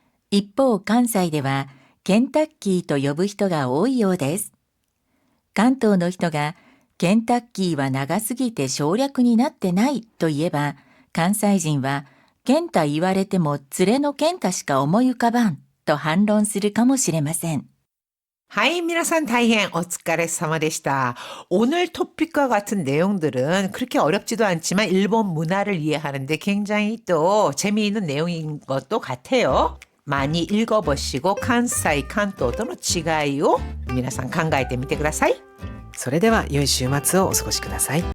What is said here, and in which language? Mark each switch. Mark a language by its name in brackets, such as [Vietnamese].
[Japanese] 一方、関西ではケンタッキーと呼ぶ人が多いようです。関東の人がケンタッキーは長すぎて省略になってないと言えば、関西人はケンタ言われても連れのケンタしか思い浮かばんと反論するかもしれません。 하이, 미나산 다이행 오츠카레사마でした. [Korean] 오늘 토픽과 같은 내용들은 그렇게 어렵지도 않지만 일본 문화를 이해하는데 굉장히 또 재미있는 내용인 것도 같아요. 많이 읽어보시고 [Japanese] 関西,関東との違いを [Korean] 皆さん考えてみてください。 [Japanese] それでは良い週末をお過ごしください。